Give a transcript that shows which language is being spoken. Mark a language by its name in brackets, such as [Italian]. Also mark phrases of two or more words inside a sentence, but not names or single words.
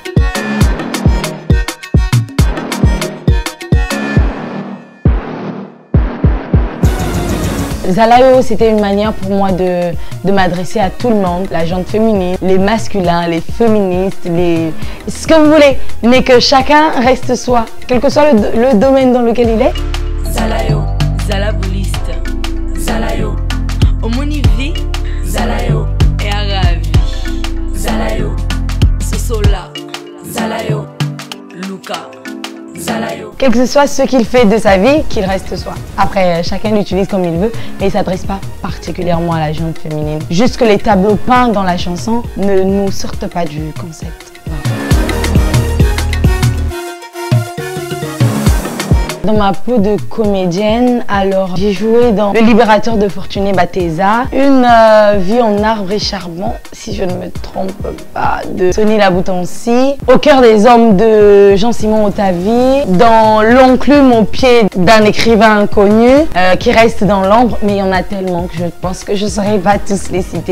[French] Zalayo, c'était une manière pour moi de m'adresser à tout le monde, la gente féminine, les masculins, les féministes, ce que vous voulez, mais que chacun reste soi, quel que soit le domaine dans lequel il est. [Lingala] Zalayo, Zalabouliste, Zalayo, Omonivi, Zalayo, et Aravi, Zalayo, Sosola, Zalayo, Luca. [French] Quel que ce soit ce qu'il fait de sa vie, qu'il reste soi. Après, chacun l'utilise comme il veut, mais il ne s'adresse pas particulièrement à la gente féminine. Juste que les tableaux peints dans la chanson ne nous sortent pas du concept. Dans ma peau de comédienne, alors j'ai joué dans Le Libérateur de Fortuné Bateza, Une vie en arbre et charbon, si je ne me trompe pas, de Sonny Laboutancy, Au cœur des hommes de Jean-Simon Otavi, dans L'enclume au pied d'un écrivain inconnu qui reste dans l'ombre, mais il y en a tellement que je pense que je ne saurais pas tous les citer.